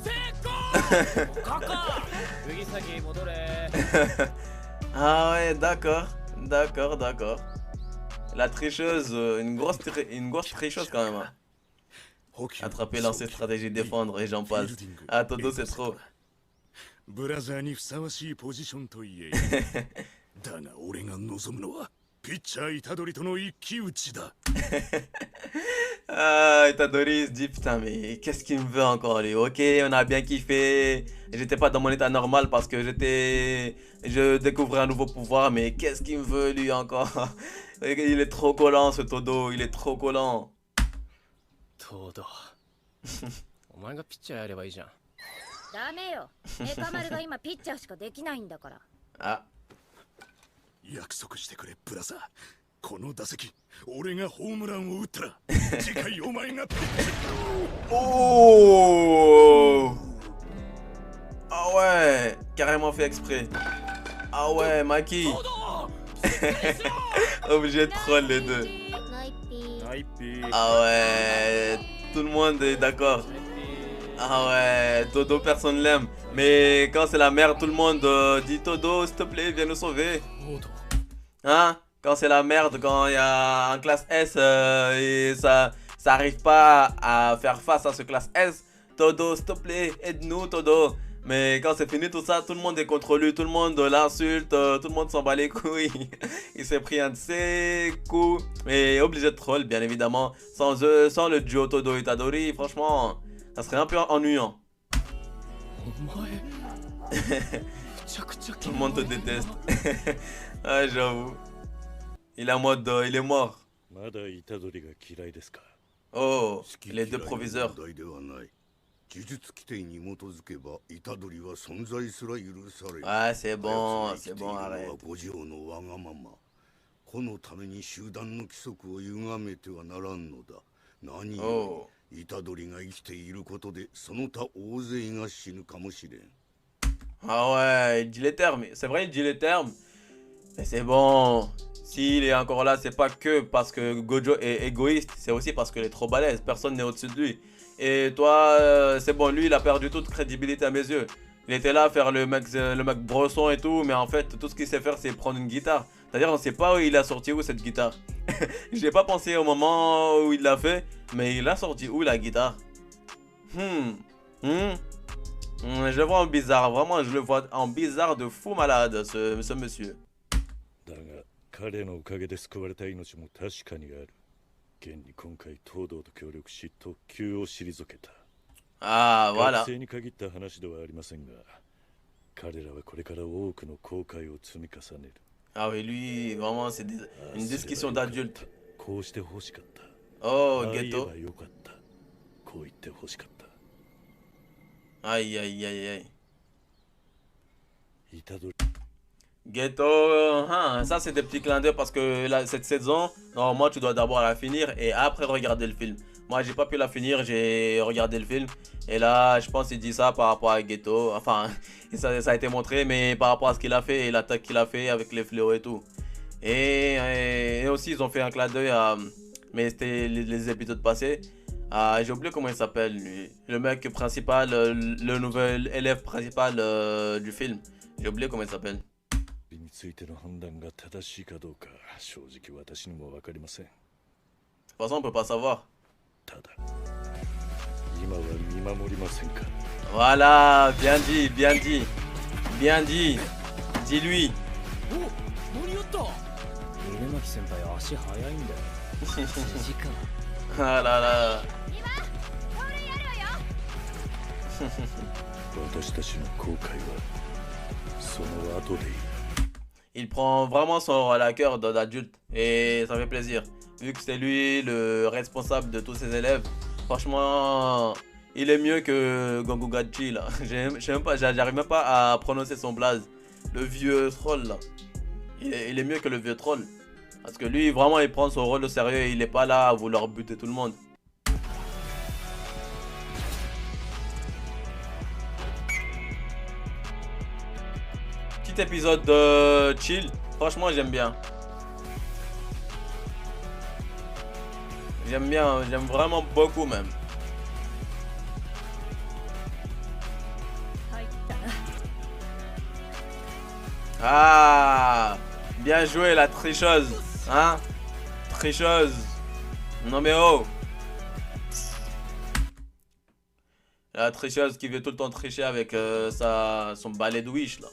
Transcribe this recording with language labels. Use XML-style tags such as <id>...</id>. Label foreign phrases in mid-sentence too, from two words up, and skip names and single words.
<fr>Ah ouais, d'accord. D'accord, d'accord. La tricheuse, une grosse tricheuse quand même. Hein. Attraper, lancer, stratégie, défendre et j'en passe. Ah, Todo, c'est trop.</fr> <ja>ブラザーにふさわしいポジションと言えだが俺が望むのはピッチャー虎杖との一騎打ちだ</ja> <fr>Ah, Itadori il se dit putain mais qu'est-ce qu'il me veut encore lui? Ok, on a bien kiffé. J'étais pas dans mon état normal parce que je découvrais un nouveau pouvoir, mais qu'est-ce qu'il me veut lui encore? Il est trop collant ce Todo, il est trop collant.</fr> <ja>東堂お前がピッチャーやればいいじゃん。ダメよ。メカ丸が今ピッチャーしかできないんだから。 Ah, 約束してくれブラザー。この打席俺がホームランを打ったら次回お前が oh!</ja> <fr>Ah ouais, carrément fait exprès. Ah ouais, Maki. Obligé de troll les deux.</fr> <ja>ナイピー。ナイピー。</ja> <fr>Ah ouais, tout le monde est d'accord. Ah ouais, Todo, personne l'aime. Mais quand c'est la merde, tout le monde dit Todo, s'il te plaît, viens nous sauver.</fr> <ja>東堂 Hein?</ja> <fr>Quand c'est la merde, quand il y a un classe S et ça arrive pas à faire face à ce classe S, Todo, s'il te plaît, aide-nous, Todo. Mais quand c'est fini tout ça, tout le monde est contre lui, tout le monde l'insulte, tout le monde s'en bat les couilles. Il s'est pris un de ses coups. Mais obligé de troll, bien évidemment. Sans eux, sans le duo Todo Itadori, franchement, ça serait un peu ennuyant.</fr> <ja>お前めちゃくちゃ</ja> <fr>Tout le monde te déteste. Ah, j'avoue. Il est en mode, il est mort.</fr> <ja>まだ虎杖が嫌いですか。</ja> <fr>Oh, les deux proviseurs.</fr> <ja>問題ではない。呪術規定に基づけば虎杖は存在すら許される。</ja> <fr>Ouais, c'est bon,</fr> <ja>あやつ</ja> <fr>c'est</fr> <ja>が生きているの</ja> <fr>bon,</fr> <ja>は</ja> <fr>arrête.</fr> <ja>五条のわがまま。このために集団の規則を歪めてはならんのだ。何よ Oh. り虎杖が生きていることでその他大勢が死ぬかもしれん。</ja> <fr>Ah ouais, il dit les termes. C'est vrai, il dit les termes. Mais c'est bon. S'il est encore là, c'est pas que parce que Gojo est égoïste. C'est aussi parce qu'il est trop balèze. Personne n'est au-dessus de lui. Et toi, c'est bon, lui, il a perdu toute crédibilité à mes yeux. Il était là à faire le mec bresson et tout. Mais en fait, tout ce qu'il sait faire, c'est prendre une guitare. C'est-à-dire, on sait pas où il a sorti où cette guitare. J'ai pas pensé au moment où il l'a fait. Mais il a sorti où la guitare? Je le vois en bizarre, vraiment je le vois en bizarre de fou malade ce monsieur.</fr> <ja>だが彼のおかげで救われた命も確かにある。現に今回東堂と協力し特急を退けた。 Ah 学</ja> <fr>voilà.</fr> <ja>生に限った話ではありませんが、彼らはこれから多くの後悔を積み重ねる。</ja> <fr>Ah oui lui vraiment c'est une discussion d'adulte.</fr> <ja>こうして欲しかった。 Oh ああ言え</ja> <fr>ghetto.</fr> <ja>ばよかった。こう言って欲しかった。 Aïe aïe aïe aïe. 虎杖</ja> <fr>Ghetto, hein, ça c'est des petits clins d'œil parce que là, cette saison, normalement tu dois d'abord la finir et après regarder le film. Moi j'ai pas pu la finir, j'ai regardé le film et là je pense qu'il dit ça par rapport à Ghetto. Enfin, ça a été montré mais par rapport à ce qu'il a fait et l'attaque qu'il a fait avec les fléaux et tout. Et aussi ils ont fait un clin d'œil à... Mais c'était les épisodes passés. J'ai oublié comment il s'appelle lui. Le mec principal, le nouvel élève principal du film. J'ai oublié comment il s'appelle.</fr> <ja>についての判断が正しいかどうか正直私にも分かりません。</ja> <fr>De toute façon on peut pas savoir.</fr> <ja>ただ今は見守りませんか。</ja> <fr>Voilà, bien dit, bien dit. Bien dit. Dis-lui.</fr> <ja>お間に合った峰巻先輩足早いんだよ。 2時間</ja> <fr>Ah là là.</fr> <ja>私たちの後悔はその後でいい。</ja> <fr>Il prend vraiment son rôle à cœur d'adulte et ça fait plaisir. Vu que c'est lui le responsable de tous ses élèves, franchement, il est mieux que Gongugachi là. J'arrive même pas à prononcer son blaze. Le vieux troll là. Il est mieux que le vieux troll. Parce que lui, vraiment, il prend son rôle au sérieux et il est pas là à vouloir buter tout le monde. Petit épisode de chill. Franchement, j'aime bien. J'aime bien, j'aime vraiment beaucoup même.</fr> <ja>入ったな。</ja> <fr>Ah, bien joué la tricheuse. Hein? Tricheuse. Non mais oh. La tricheuse qui veut tout le temps tricher avec son balai de Wish là.</fr>